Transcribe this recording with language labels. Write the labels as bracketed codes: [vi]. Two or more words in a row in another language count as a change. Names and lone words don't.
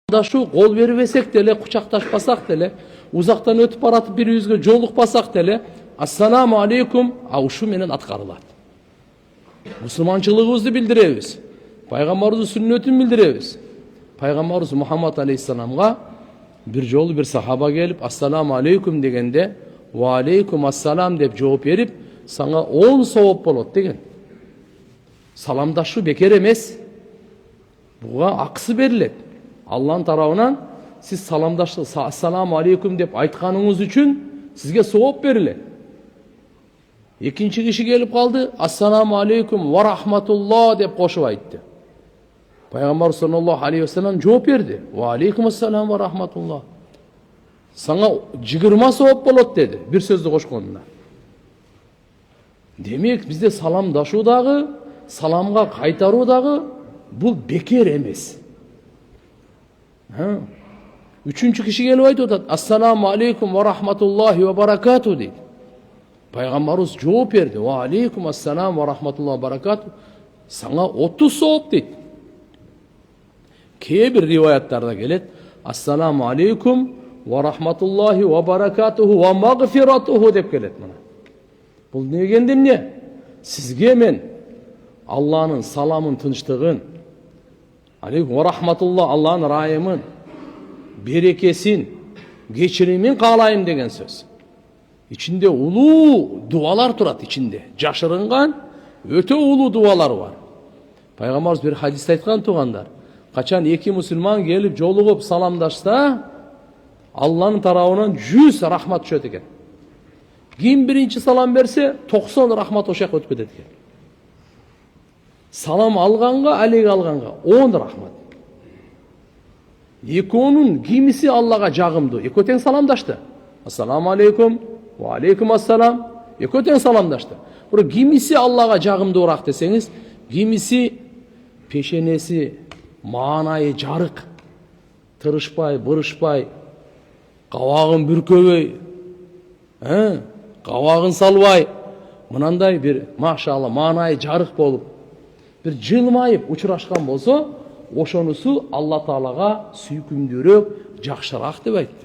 [ky] Дашу кол бербесек деле, кучакташпасак деле, узактан өтүп баратып бирибизге жолукпасак деле, [ar] السلام عليكم [ky] ушу менен аткарылат. Мусулманчылыгыбызды билдиребиз. Пайгамбарыбыздын сүннөтүн билдиребиз. Пайгамбарыбыз Мухаммад алейхиссаламга бир жолу бир сахаба келип, [ar] السلام عليكم [ky] дегенде, [ar] وعليكم السلام [ky] деп жооп берип, сага 10 сооп болот деген. Саламдашу бекер эмес. Буга акысы берилет. Аллахтын тарабынан сиз саламдаштык, [ar] السلام عليكم [ky] деп айтканыңыз үчүн сизге сооп берилет. Экинчи киши келип калды, [ar] السلام عليكم ورحمة الله [ky] деп кошуп айтты. Пайгамбар [ar] صلى الله عليه وسلم [ky] жооп берди. [ar] وعليكم السلام ورحمة الله. [ky] Сага 20 сооп болот деди, бир сөздү кошконуна. Демек, бизде саламдашуу дагы, саламга кайтаруу дагы бул бекер эмес. Үчүнчү киши келип айтып атат, [ar] السلام عليكم ورحمة الله وبركاته [ky] дейт. Пайгамбарыбыз жооп берди. [ar] وعليكم السلام ورحمة الله وبركاته. [ky] Сага 30 сооп дейт. Кээ бир риваяттарда келет, [ar] السلام عليكم ورحمة الله وبركاته ومغفرته [ky] деп келет мына. Бул не дегенде эмне? Сизге мен Аллахтын саламын, тынчтыгын, [ar] عليكم ورحمة الله, [ky] Аллахтын райымын, берекесин, кечиримин каалайм деген сөз. İçinde улуу дуалар турат, içinde. Жашырынган өтө улуу дуалар бар. Пайгамбарыбыз бир хадисте айткан тугандар, качан эки мусулман келип жолугуп саламдашса, Аллахтын тарабынан 100 рахмат түшөт экен. Ким биринчи салам берсе, 90 рахмат ошол жака өтүп кетет экен. Салам алганга, алег алганга 10 рахмат. Экөөнүн кимиси Аллага жагымдуу? Экөө тең саламдашты. [ar] السلام عليكم، وعليكم السلام. [ky] Экөө тең саламдашты. Бирок кимиси Аллага жагымдуураак десеңиз, кимиси пешенеси маанайы жарык, тырышпай, бырышпай, кабагын бүркөбөй, кабагын салбай, мынандай бир машалла маанайы жарык болуп, бир жылмайып учурашкан болсо, ошонусу Алла Таалага сүйкүмдүүрөөк, жакшыраак деп айтты.